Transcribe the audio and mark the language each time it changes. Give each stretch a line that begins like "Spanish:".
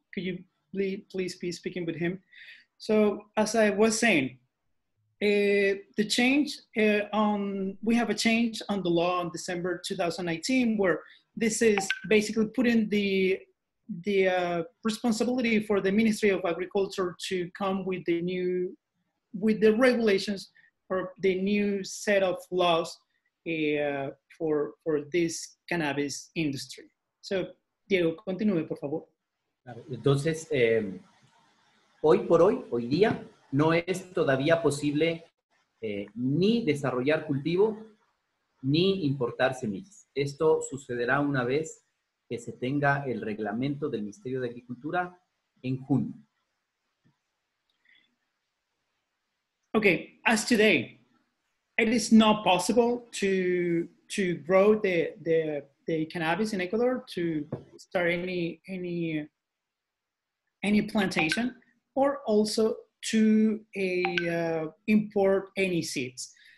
English: Could you please be speaking with him? So as I was saying, the change we have a change on the law on December 2019, where this is basically putting the responsibility for the Ministry of Agriculture to come with the regulations or the new set of laws for this cannabis industry.
Spanish: So, Diego, continúe, por favor. Entonces, hoy día, no es todavía posible ni desarrollar cultivo ni importar semillas. Esto sucederá una vez que se tenga el reglamento del Ministerio de Agricultura en junio.
English: Okay, as today, it is not possible to grow the cannabis in Ecuador, to start any plantation, or also to import any seeds.